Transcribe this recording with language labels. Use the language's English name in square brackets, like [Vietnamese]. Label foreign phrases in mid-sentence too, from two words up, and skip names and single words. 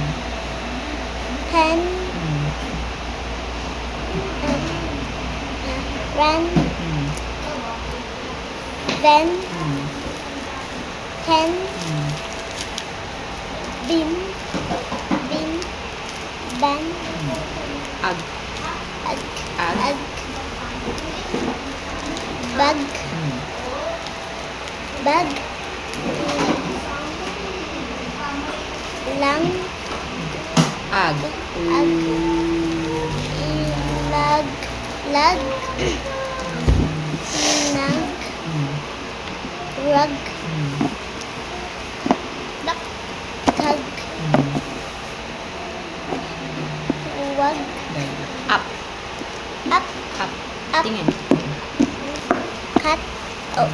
[English] pen Hmm. ran Hmm. then Hmm. pen Hmm. bin bin ban Ag. ag Ag. ag bag Hmm. bag lang Ag. ag lag lag nag Hmm. rug Hmm. tag Hmm. wag Very good. Up. up Up. Up. Tingin. cat oh